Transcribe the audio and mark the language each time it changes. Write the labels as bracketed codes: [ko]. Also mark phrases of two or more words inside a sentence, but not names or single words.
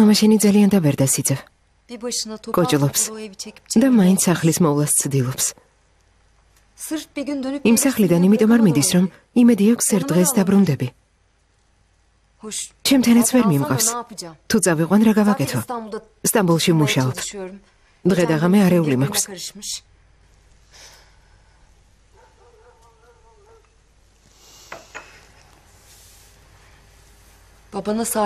[ka] მამა შენი ძალიან და ვერ დასიძევ. [tr] Bir başına [ka] Კოჭლობს. [tr] o evi çekip [ka] და მაინც სახლის მოვლას ცდილობს. [tr] Sırf bir gün dönüp [ka] იმ სახლიდან იმიტომ არ მიდის, რომ იმედი აქვს ერთ დღეს დაბრუნდები. [tr] Hoş. [ka] ჩემთანაც ვერ [tr] Alsam da [ka] მიმყავს. [tr] ne yapacağım? [ka] თუ წავიყვან რა [tr] Zaten [ka] გავაკეთო? [tr] İstanbul'da [ka] სტამბოლში მუშაობ. [tr] çalışıyorum. [ka] დღე და ღამე არეული მაქვს. [tr] Karışmış. Babana sahip